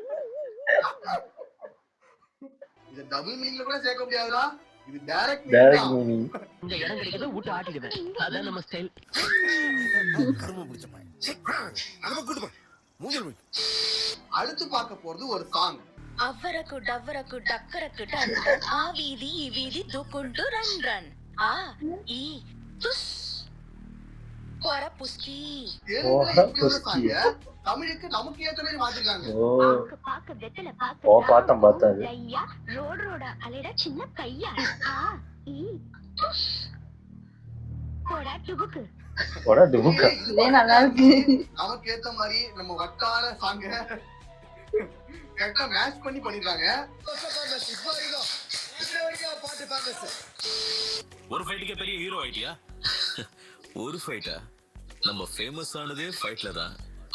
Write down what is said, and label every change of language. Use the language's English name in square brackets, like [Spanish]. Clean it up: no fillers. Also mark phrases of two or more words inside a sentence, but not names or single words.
[Tamil] இது [English] double meaningla [Tamil] கூட சேர்க்க முடியாதுடா. இது டைரக்ட் டைரக்ட் மீனிங். மீனிங். இந்த இடம் கிடைக்குதோ விட்டு ஆட்டிக்கிட்டு. அதான் நம்ம ஸ்டைல். கரும பிடிச்ச பையன். அத கூட்டு போ. மூஞ்சல் போய். அடுத்து பார்க்க போறது ஒரு சாங். [Telugu] అవ్వరకు డవ్వరకు డక్కరకు డన్ ఆ వీధి ఈ వీధి దూకుంటూ రన్ రన్ ఆ ఈ తుస్ పొర పుస్కి [Tamil] தமிழுக்கு நமக்கு ஏத்த மாதிரி மாத்திருக்காங்க. [Telugu] పాక పాక వెతల పాక [Tamil] ஓ பார்த்தேன் அது. [Telugu] అయ్యా రోడ్ రోడ అలేడ చిన్న కయ్య ఆ ఈ తుస్ పొడ టుబుకు [Tamil] போடா டுமுக்கா. இதே நல்லா இருக்கு. நமக்கு ஏத்த மாதிரி நம்ம வட்டார சாங்க [English] correcta match [Tamil] பண்ணி பண்ணிருக்காங்க. ஒரு ஃபைட்டுக்கே பெரிய ஹீரோ ஆயிட்டியா? ஒரு ஃபைட்டா? நம்ம ஃபேமஸ் ஆனதே ஃபைட்ல தான்.